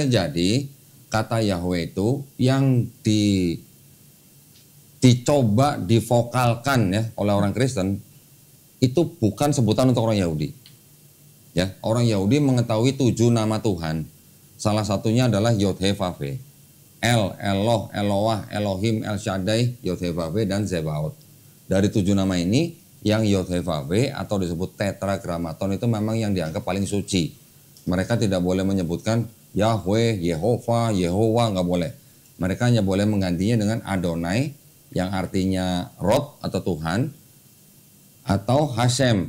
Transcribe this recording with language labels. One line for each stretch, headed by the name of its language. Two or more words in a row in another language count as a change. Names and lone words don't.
Indonesian: Jadi kata Yahweh itu yang dicoba divokalkan ya oleh orang Kristen itu bukan sebutan untuk orang Yahudi. Ya, orang Yahudi mengetahui 7 nama Tuhan. Salah satunya adalah Yod He Vav He. El, Eloh, Eloah, Elohim, El Shaddai, Yod He Vav He dan Zebaot. Dari 7 nama ini yang Yod He Vav He atau disebut tetragrammaton itu memang yang dianggap paling suci. Mereka tidak boleh menyebutkan Yahweh, Yehova, nggak boleh. Mereka hanya boleh menggantinya dengan Adonai yang artinya Rob atau Tuhan, atau Hashem.